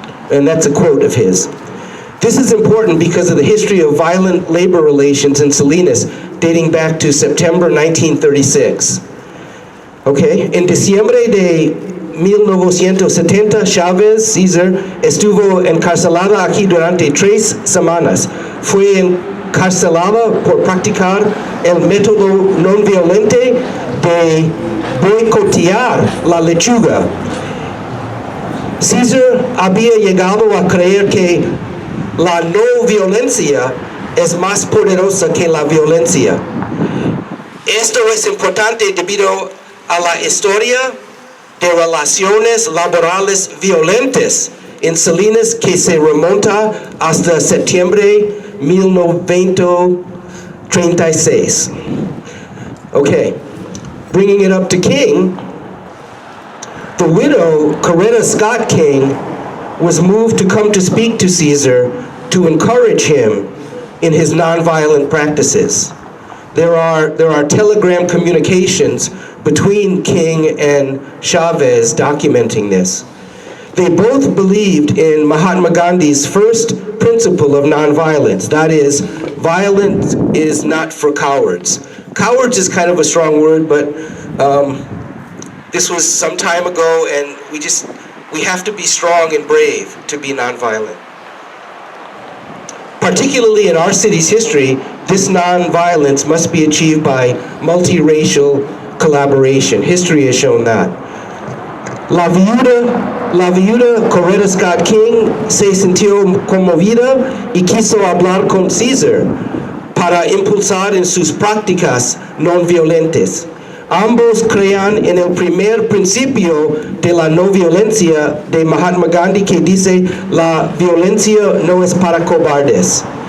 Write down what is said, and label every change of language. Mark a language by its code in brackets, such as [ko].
[en] And that's a quote of his. This is important because of the history of violent labor relations in Salinas dating back to September 1936. [es] Okay, en diciembre de 1970, Cesar estuvo encarcelada aquí durante 3 semanas. Fue encarcelada por practicar el método no violente de boicotear la lechuga. Cesar había llegado a creer que la no violencia es más poderosa que la violencia. Esto es importante debido a la historia de relaciones laborales violentas en Salinas que se remonta hasta septiembre 1936. [en] Okay, bringing it up to King, the widow, Coretta Scott King, was moved to come to speak to Cesar to encourage him in his nonviolent practices. There are telegram communications between King and Chavez documenting this. They both believed in Mahatma Gandhi's first principle of nonviolence. That is, violence is not for cowards. Cowards is kind of a strong word, but this was some time ago, and we have to be strong and brave to be nonviolent. Particularly in our city's history, this nonviolence must be achieved by multiracial collaboration. History has shown that. [es] La viuda Coretta Scott King se sintió conmovida y quiso hablar con Cesar para impulsar en sus prácticas no violentas. Ambos crean en el primer principio de la no violencia de Mahatma Gandhi, que dice, la violencia no es para cobardes.